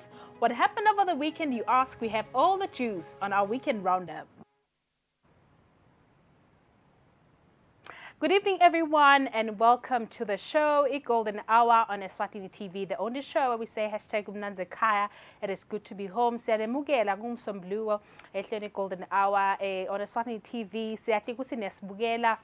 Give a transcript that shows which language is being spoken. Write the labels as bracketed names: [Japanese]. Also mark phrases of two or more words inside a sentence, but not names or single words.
[English] What happened over the weekend, you ask? We have all the juice on our weekend roundup. Good evening, everyone, and welcome to the show, Golden Hour on Eswatini TV, the only show where we say #Ndimande Brothers. It is good to be home. [Swati] Siyamukela ngumsombuluko ehlelweni Golden Hour on Eswatini TV. Siyahle ukuthi nesibukela